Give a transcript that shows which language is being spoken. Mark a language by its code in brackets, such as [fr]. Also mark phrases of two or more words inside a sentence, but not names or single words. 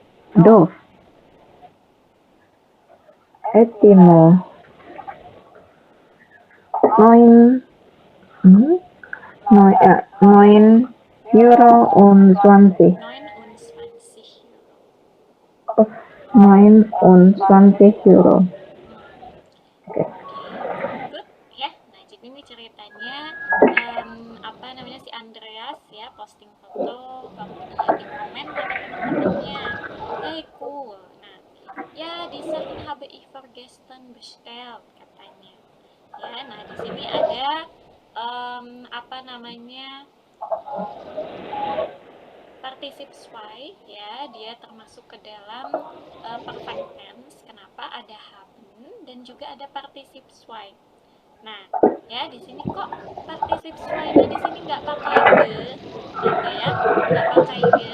[de] Timo, 9 Euro und 20. 29 Oh, 29 Euro. [id] Oke, good ya. Nah, jadi ini ceritanya apa namanya, si Andreas ya posting foto, kemudian di komen sama teman-temannya. [en] Hey, cool. [id] Nah, ya di [de] Sachen habe ich vergessen bestellt katanya. [id] Ya, nah di sini ada apa namanya, [de] participle zwei [id] ya, dia termasuk ke dalam [en] perfect tense. [id] Kenapa? Ada haben dan juga ada [de] participle zwei. [id] Nah, ya di sini kok [de] participle zwei- [id] nya di sini nggak pakai ge, gitu ya, nggak pakai ge.